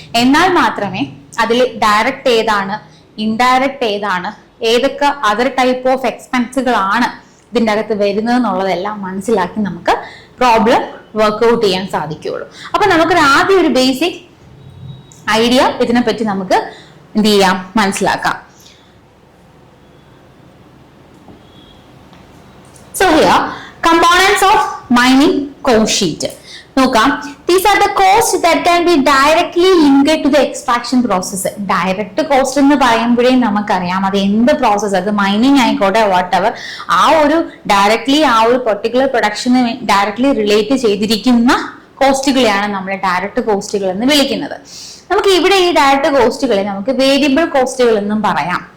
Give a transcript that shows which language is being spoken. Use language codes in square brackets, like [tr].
[ml] എന്നാൽ മാത്രമേ അതിൽ ഡയറക്റ്റ് ഏതാണ്, ഇൻഡയറക്റ്റ് ഏതാണ്, ഏതൊക്കെ അതർ ടൈപ്പ് ഓഫ് എക്സ്പെൻസുകളാണ് ഇതിൻ്റെ അകത്ത് വരുന്നത് എന്നുള്ളതെല്ലാം മനസ്സിലാക്കി നമുക്ക് പ്രോബ്ലം വർക്ക്ഔട്ട് ചെയ്യാൻ സാധിക്കുകയുള്ളൂ. അപ്പൊ നമുക്കൊരു ആദ്യം ഒരു ബേസിക് ഐഡിയ ഇതിനെപ്പറ്റി നമുക്ക് മനസ്സിലാക്കാം. [en] So here, components of mining cost sheet. [ml] നോക്കാം. [en] These are the costs that can be directly linked to the extraction process. [ml] Direct cost എന്ന് പറയുമ്പോഴേ നമുക്കറിയാം അത് എന്ത് പ്രോസസ്സ്, അത് മൈനിങ് ആയിക്കോട്ടെ വാട്ടെവർ, ആ ഒരു ഡയറക്ട്ലി ആ ഒരു പെർട്ടിക്കുലർ പ്രൊഡക്ഷന് ഡയറക്ട്ലി റിലേറ്റ് ചെയ്തിരിക്കുന്ന കോസ്റ്റുകളെയാണ് നമ്മൾ ഡയറക്റ്റ് കോസ്റ്റുകൾ എന്ന് വിളിക്കുന്നത്. നമുക്ക് ഇവിടെ ഈ ഡയറക്റ്റ് കോസ്റ്റുകളെ നമുക്ക് വേരിയബിൾ കോസ്റ്റുകൾ എന്നും പറയാം.